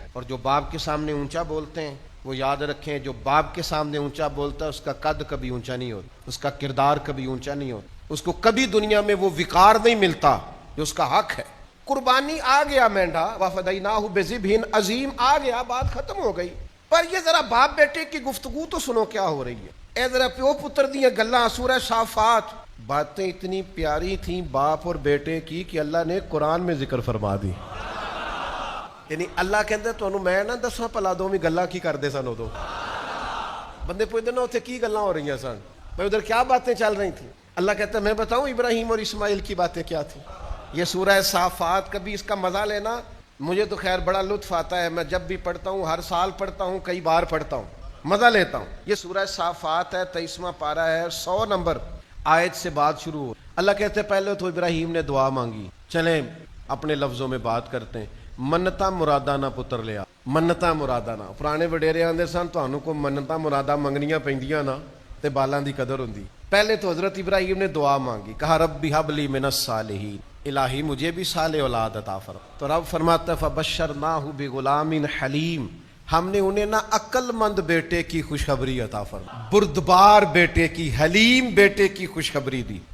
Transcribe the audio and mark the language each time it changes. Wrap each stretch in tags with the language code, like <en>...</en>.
<ur>اور جو باپ کے سامنے اونچا بولتے ہیں, وہ یاد رکھیں, جو باپ کے سامنے اونچا بولتا ہے اس کا قد کبھی اونچا نہیں ہوتا, اس کا کردار کبھی اونچا نہیں ہوتا, اس کو کبھی دنیا میں وہ وقار نہیں ملتا جو اس کا حق ہے. قربانی آ گیا مینڈا,</ur> <ar>وَفَدَيْنَاهُ بِذِبْحٍ عَظِيمٍ</ar> <ur>آ گیا, بات ختم ہو گئی. پر یہ ذرا باپ بیٹے کی گفتگو تو سنو کیا ہو رہی ہے.</ur> <pa>اے ذرا پیو پتر دیاں گلاں, سورہ صافات.</pa> <ur>باتیں اتنی پیاری تھیں باپ اور بیٹے کی کہ اللہ نے قرآن میں ذکر فرما دی.</ur> <pa>یعنی اللہ کہندے تانوں میں نہ دساں پلا دوویں گلاں کی کردے سن, ادو بندے پوچھتے نا اتنے کی گلاں ہو رہی سن,</pa> <ur>میں ادھر کیا باتیں چل رہی تھیں. اللہ کہتا ہے میں بتاؤں ابراہیم اور اسماعیل کی باتیں کیا تھیں. یہ سورہ صافات, کبھی اس کا مزہ لینا, مجھے تو خیر بڑا لطف آتا ہے, میں جب بھی پڑھتا ہوں, ہر سال پڑھتا ہوں, کئی بار پڑھتا ہوں, مزہ لیتا ہوں. یہ سورہ صافات ہے, 23واں پارہ ہے, 100 نمبر آیت سے بات شروع ہو. اللہ کہتے ہیں پہلے تو ابراہیم نے دعا مانگی. چلیں اپنے لفظوں میں بات کرتے ہیں.</ur> <pa>منتاں مراداں نہ پتر لیا, منتاں مراداں نہ. پرانے وڈیرے آندے سن تانوں کو منتاں مراداں منگنیاں پیندیاں نا تے بالاں دی قدر ہوندی.</pa> <ur>پہلے تو حضرت ابراہیم نے دعا مانگی, کہا</ur> <ar>ربی ہب لی من الصالحین,</ar> <ur>الہی مجھے بھی صالح اولاد عطا فرما. تو رب فرماتا ہے</ur> <ar>فبشرناہ بغلام حلیم,</ar> <ur>ہم نے انہیں نہ عقل مند بیٹے کی خوشخبری عطا فرما, بردبار بیٹے کی, حلیم بیٹے کی خوشخبری دی.</ur>